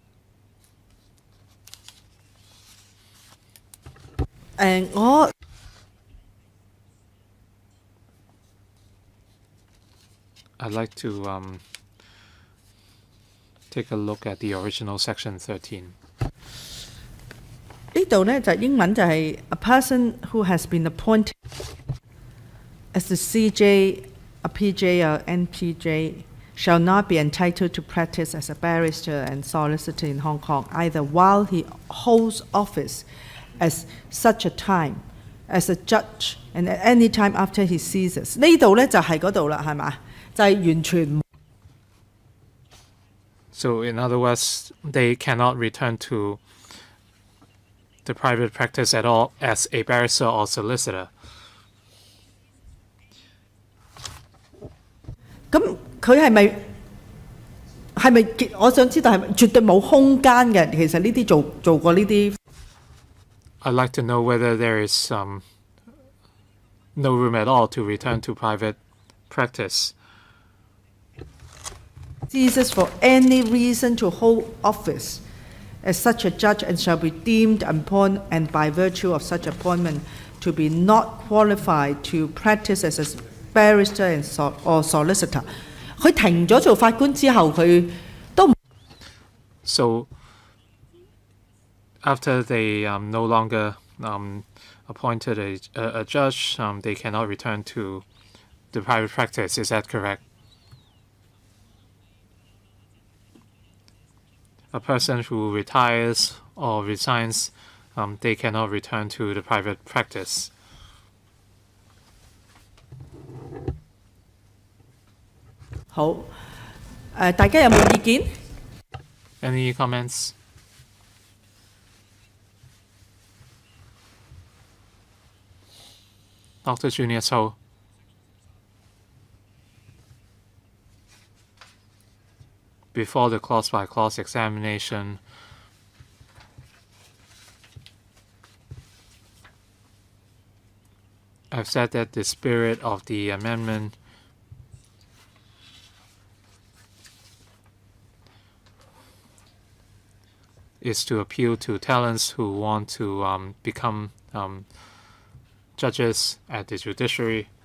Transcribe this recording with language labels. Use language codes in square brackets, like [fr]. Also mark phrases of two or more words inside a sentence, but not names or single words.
[en] I'd like to take a look at the original section 13. [yue] 呢度呢就英文就係 [en] a person who has been appointed as a CJ, a PJ or NPJ shall not be entitled to practice as a barrister and solicitor in Hong Kong either while he holds office as such a time as a judge and at any time after he ceases. [yue] 呢度呢就係嗰度啦，係嘛？就係完全。 [en] So in other words, they cannot return to the private practice at all as a barrister or solicitor. [yue] 咁佢係咪？我想知道係咪絕對冇空間嘅？其實呢啲做過呢啲。 [en] I'd like to know whether there is no room at all to return to private practice. Ceases for any reason to hold office as such a judge and shall be deemed upon and by virtue of such appointment to be not qualified to practice as a barrister and or solicitor. [yue] 佢停咗做法官之後，佢都唔。 [en] So after they no longer appointed a judge, they cannot return to the private practice. Is that correct? A person who retires or resigns, they cannot return to the private practice. [yue] 好，大家有冇意見？ [en] Any comments? Dr. Junior So. before the clause-by-clause examination, I've said that the spirit of the amendment is to appeal to talents who want to become judges at the judiciary.